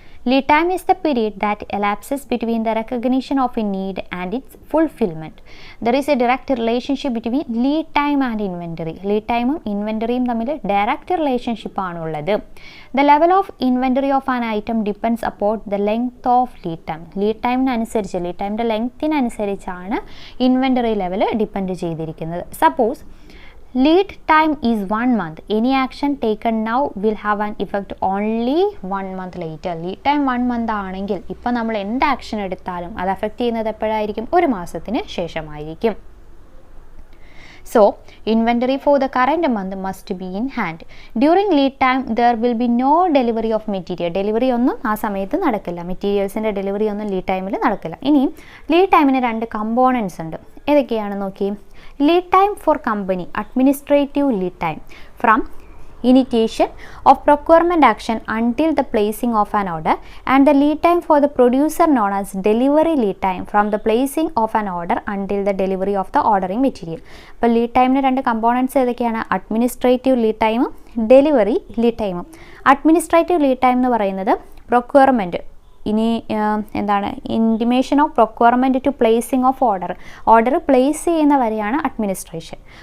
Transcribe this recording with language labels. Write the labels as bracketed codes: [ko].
[en] Lead time is the period that elapses between the recognition of a need and its fulfillment. There is a direct relationship between lead time and inventory. [ml] Lead time ഉം ഇൻവെൻ്ററിയും തമ്മിൽ direct relationship ആണുള്ളത്. [en] The level of inventory of an item depends upon the length of lead time. [ml] Lead ടൈമിനനുസരിച്ച്, lead ടൈമിൻ്റെ ലെങ്ത്തിനനുസരിച്ചാണ് inventory level depend ചെയ്തിരിക്കുന്നത്. [en] Suppose lead time is 1 month. Any action taken now will have an effect only 1 month later. [ml] lead time 1 month ആണെങ്കിൽ ഇപ്പോൾ നമ്മൾ എന്ത് action എടുത്താലും അത് affect ചെയ്യുന്നത് എപ്പോഴായിരിക്കും? ഒരു മാസത്തിന് ശേഷമായിരിക്കും. [en] So, inventory for the current month must be in hand. During lead time, there will be no delivery of material. [ml] Delivery ഒന്നും ആ സമയത്ത് നടക്കില്ല. മെറ്റീരിയൽസിൻ്റെ ഡെലിവറി ഒന്നും ലീഡ് ടൈമിൽ നടക്കില്ല. ഇനി ലീഡ് ടൈമിന് 2 കമ്പോണൻസ് ഉണ്ട്. ഏതൊക്കെയാണ് നോക്കി? [en] Lead time for company, administrative lead time from initiation of procurement action until the placing of an order, and the lead time for the producer known as delivery lead time from the placing of an order until the delivery of the ordering material. [ml] അപ്പോൾ lead ടൈമിന് 2 components ഏതൊക്കെയാണ്? Administrative lead ടൈമും delivery lead ടൈമും. Administrative lead time എന്ന് പറയുന്നത് procurement, ഇനി എന്താണ്, [en] intimation of procurement to placing of order [ml] place ചെയ്യുന്ന വരെയാണ് അഡ്മിനിസ്ട്രേഷൻ.